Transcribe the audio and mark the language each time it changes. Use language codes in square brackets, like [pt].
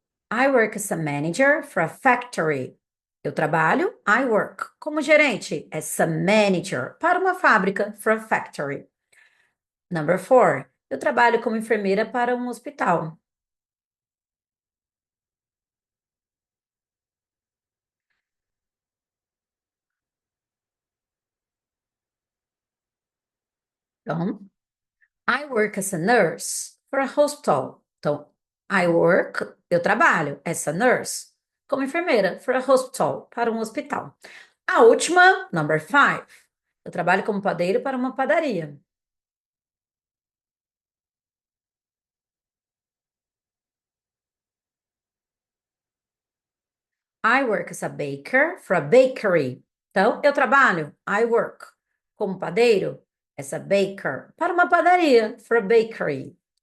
[en] I work as a manager for a factory. [pt] Eu trabalho, [en] I work. [pt] Como gerente, [en] essa manager. [pt] Para uma fábrica, [en] for a factory. Number 4. [pt] Eu trabalho como enfermeira para um hospital. [en] Então, I work as a nurse for a hospital. [pt] Então, [en] I work, [pt] eu trabalho, [en] as a nurse, [pt] como enfermeira [en] for a hospital, [pt] para um hospital. A última, [en] number 5. [pt] Eu trabalho como padeiro para uma padaria. [en] I work as a baker for a bakery. [pt] Então, eu trabalho, [en] I work, [pt] como padeiro, [en] as a baker, [pt] para uma padaria, [en] for a bakery.